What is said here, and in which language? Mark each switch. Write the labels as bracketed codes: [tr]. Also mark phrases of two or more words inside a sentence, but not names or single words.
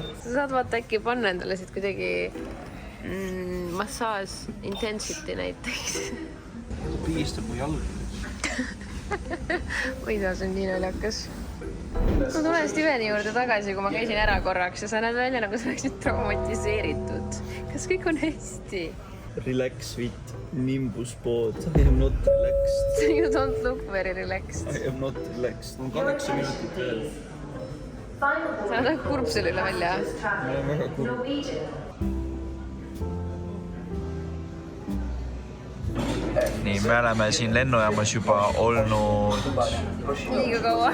[et] Sa saad vaata äkki panna endale siit kuidagi massaaž intensity näiteks. Pigistab mu jalg. Ma ei tea, see on nii naljakas. Ma tulen Steveni juurde tagasi, kui ma käisin ära korraks ja sa näed välja, nagu sa oleksid traumatiseeritud. Kas kõik on hästi? [en] Relax with Nimbus Pod. I am not relaxed. You don't look very relaxed. I am not relaxed. [et] On 8 minutit veel. Sa oled kurb selle üle välja. Ma olen väga kurb. Nii, me oleme siin lennujaamas juba olnud Liiga kaua.